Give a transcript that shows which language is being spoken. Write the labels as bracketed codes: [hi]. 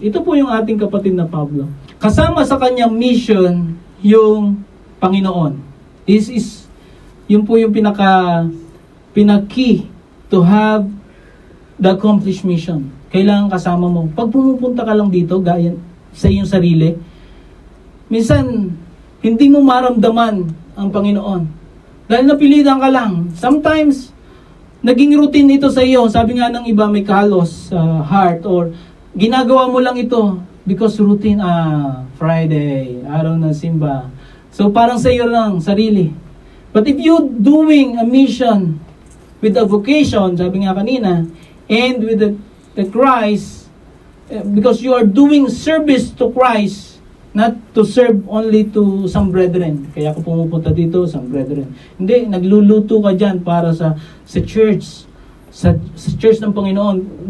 [tl] Ito po yung ating kapatid na Pablo. Kasama sa kanyang mission yung Panginoon. [en] This is, [tl] yun po yung pinaka-key [en] to have the accomplished mission. [tl] Kailangan kasama mo. Pag pumupunta ka lang dito, gaya sa iyong sarili, minsan, hindi mo maramdaman ang Panginoon. Dahil napilitan ka lang. Sometimes, naging routine ito sa iyo. Sabi nga ng iba, may kalos sa heart, or ginagawa mo lang ito because routine, Friday, araw ng simba. So parang sa iyo lang, sarili. [en] But if you doing a mission with a vocation, [tl] sabi nga kanina, [en] and with the Christ, because you are doing service to Christ, not to serve only to some brethren. [tl] Kaya ako pumupunta dito, some brethren. Hindi, nagluluto ka dyan para sa church, sa church ng Panginoon.